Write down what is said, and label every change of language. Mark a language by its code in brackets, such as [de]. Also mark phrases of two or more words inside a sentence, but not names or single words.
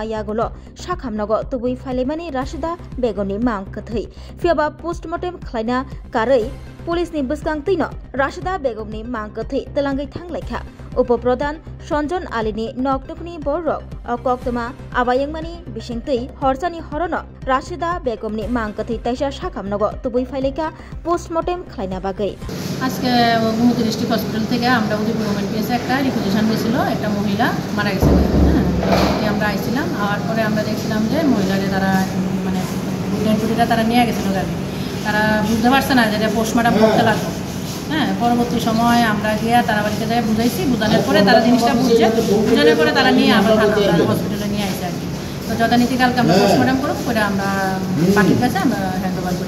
[trp] yagulo shakhamnago tubui phalemani Rashida Begumni mangkathai fiaba postmortem khlaina karai police ni bwskangtino Rashida Begumni mangkathai telangai thanglaikha upoprodhan Sanjon alini noknukni borok Koktama abayangmani bisingtui horsani horono Rashida Begumni mangkathai taisa shakhamnago tubui phaileka postmortem khlaina bagai [bn] আজকে গুমতি ডিস্ট্রিক্ট হসপিটাল থেকে আমরা উদয়পুর গভর্নমেন্ট পিএসে একটা রিপোজিশন দিয়েছিল একটা মহিলা মারা গেছে আমরা আইছিলাম আর পরে আমরা দেখছিলাম যে মহিলাকে তারা মানে ডেড তারা নিয়ে গেছিল গাড়ি তারা বুঝতে পারছে না যে পোস্টমর্টম করতে লাগবে পরবর্তী সময় আমরা গিয়ে তারা বাড়িতে যাই বুঝাইছি বুঝানোর পরে তারা জিনিসটা বুঝানোর পরে তারা নিয়ে আবার হসপিটালে নিয়ে আসছে আর কি তো যথানীতি কালকে আমরা পোস্টমর্টম করব করে আমরা পাখির কাছে আমরা [en] hand over [bn] করে